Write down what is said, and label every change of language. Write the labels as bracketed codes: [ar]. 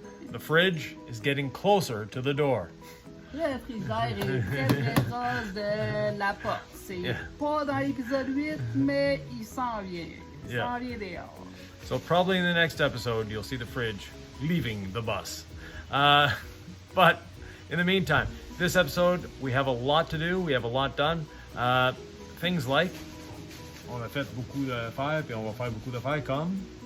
[en] The fridge is getting closer to the door. [fr] Le frigidaire est très proche de la porte. C'est pas dans l'épisode 8, mais il s'en vient. Il s'en vient dehors. [en] So probably in the next episode, you'll see the fridge leaving the bus. But in the meantime, this episode, we have a lot to do. We have a lot done. Things like, [fr] on a fait beaucoup d'affaires, puis on va faire beaucoup d'affaires comme...